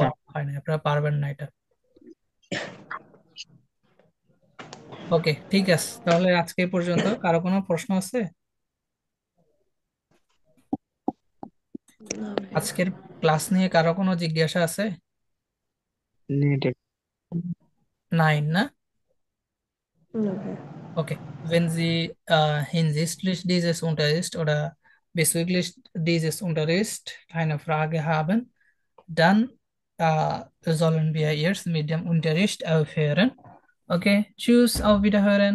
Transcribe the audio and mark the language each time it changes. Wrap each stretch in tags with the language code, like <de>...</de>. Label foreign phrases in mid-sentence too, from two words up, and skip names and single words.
<bn>পড়া হয় না, আপনারা পারবেন না এটা। ওকে, ঠিক আছে, তাহলে আজকে এই পর্যন্ত। কারো কোনো প্রশ্ন আছে? না ভাইয়া। আজকের ক্লাস নিয়ে কারো কোনো জিজ্ঞাসা আছে? নেট। 9 না? না ভাইয়া।</bn> <de>Okay, wenn Sie hinsichtlich dieses Unterrichts oder bezüglich dieses Unterrichts keine Frage haben, dann sollen wir jetzt mit dem Unterricht aufhören. Okay, tschüss, auf Wiederhören.</de>